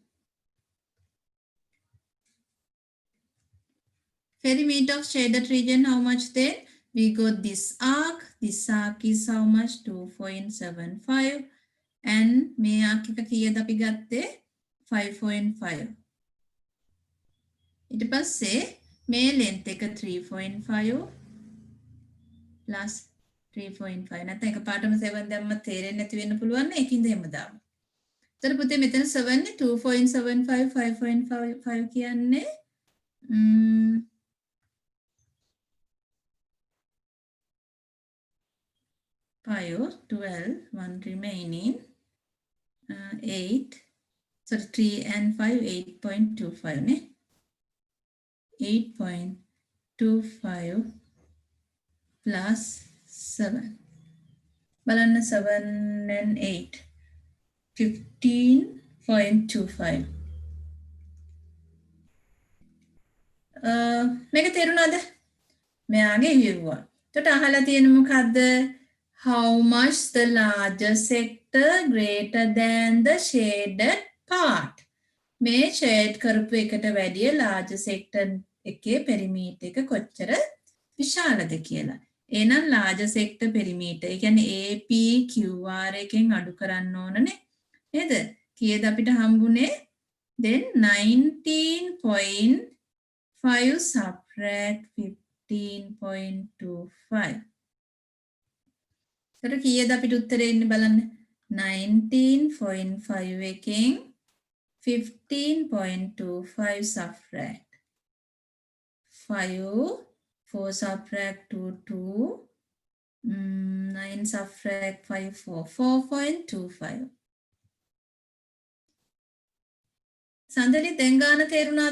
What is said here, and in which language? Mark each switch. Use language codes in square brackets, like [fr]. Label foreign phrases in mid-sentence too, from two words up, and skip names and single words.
[en] Perimeter of shaded region, how much then? We got this arc. This arc is how much? [si] 2.75. And මේ arc එක කීයද අපි ගත්තේ? 5.5. ඊට පස්සේ මේ length එක 3.5 plus 3.5 නැත්නම් එකපාරටම 7 දැම්මත් තේරෙන්නේ නැති වෙන්න පුළුවන් නේ ඒකින්ද එහෙම දාමු. එතකොට පුතේ මෙතන 7 නේ 2.75 5.5 කියන්නේ 5 12 1 remaining 8 sorry 3 and 5 8.25 නේ 8.25 plus 7 බලන්න 7 and 8 15.25 මේක තේරුණාද මෙයාගේ viewer එතකොට අහලා තියෙන මොකද්ද [en] how much the larger sector greater than the shaded part [si] මේ shade කරපු එකට වැඩිය [en] larger sector [si] එකේ perimeter එක කොච්චර විශාලද කියලා. එහෙනම් [en] larger sector perimeter [si] ඒ කියන්නේ AP QR එකෙන් අඩු කරන්න ඕනනේ. නේද? කීයද අපිට හම්බුනේ? then 19.5 subtract 15.25 සර කීයද අපිට උත්තරේ එන්නේ බලන්න 19.5 එකෙන් 15.25 subtract 5 4 subtract 2 9 subtract 5 4.25 සඳලි දැන් ගාන තේරුණාද